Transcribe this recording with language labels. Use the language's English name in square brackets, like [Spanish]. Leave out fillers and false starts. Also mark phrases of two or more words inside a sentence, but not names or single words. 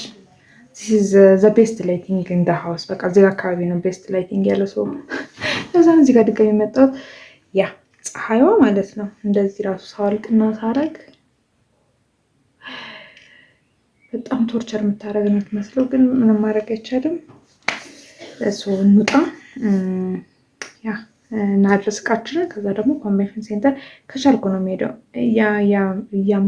[English] This is the best lighting in the house. [Amharic] በቃ እዚህ ጋር አካባቢ ነው [English] best lighting [Amharic] ያለው። ለዛ ነው እዚህ ጋር ድጋሚ የመጣሁት። ያ ፀሐይዋ ማለት ነው። እንደዚህ ራሱ ሳወልቅና ሳረግ በጣም ቶርቸር የምታደርግ ነው የምትመስለው፣ ግን ምንም ማድረግ አይቻልም። እንውጣ ያ እና አድረስ እቃችንን። ከዛ ደግሞ [English] convention center [Amharic] ከቻልኩ ነው የምሄደው። ያምታ